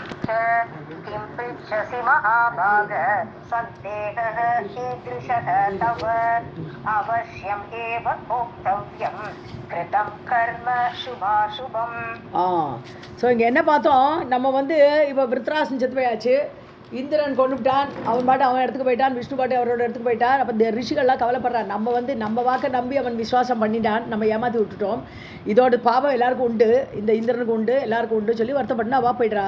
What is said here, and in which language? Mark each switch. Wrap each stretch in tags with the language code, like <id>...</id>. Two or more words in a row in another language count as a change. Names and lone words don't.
<sa>किं पृच्छसि महाभाग सन्देहः कीदृशः तव अवश्यम् एव भोक्तव्यं कृतं कर्म शुभाशुभम्.</sa> <ta>ஸோ இங்கே என்ன பார்த்தோம், நம்ம இப்போ விருத்ராசன் செத்து போயாச்சு, இந்திரன் கொண்டுட்டான், அவன் பாட்டு அவன் இடத்துக்கு போயிட்டான், விஷ்ணு பாட்டு அவரோட இடத்துக்கு போயிட்டான். அப்போ இந்த ரிஷிகள்லாம் கவலைப்படுறான், நம்ம வாக்கை நம்பி அவன் விசுவாசம் பண்ணிட்டான், நம்ம ஏமாற்றி விட்டுட்டோம், இதோட பாவம் எல்லாருக்கும் உண்டு, இந்த இந்திரனுக்கு உண்டு, எல்லாருக்கும் உண்டு சொல்லி வருத்தப்பட்டு அவா போய்ட்றா.</ta>